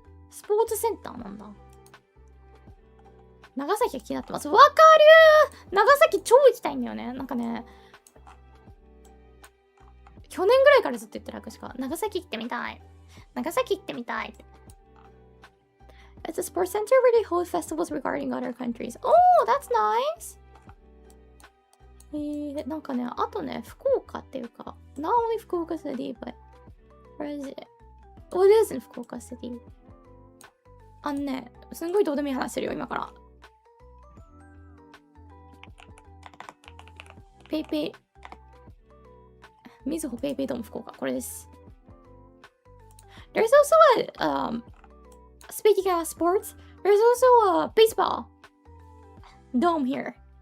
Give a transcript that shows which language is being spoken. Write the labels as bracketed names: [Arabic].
[Japanese] スポーツセンターなんだ。長崎が気になってます。わかるー！長崎超行きたいんだよね。なんかね、去年ぐらいからずっと言ってるわけしか。長崎行ってみたい。長崎行ってみたい。 [English] It's a sports center where they hold festivals regarding other countries. Oh, that's nice! [Japanese] なんかね、あとね、福岡っていうか、 [English] not only 福岡 city, but where is it? Oh, it is in 福岡 city. [Japanese] ね、すんごいどうでもいい話してるよ、今から。ペイペイ。みずほペイペイドーム福岡。これです。 [English] There's also a, speaking of sports, there's also a baseball dome here.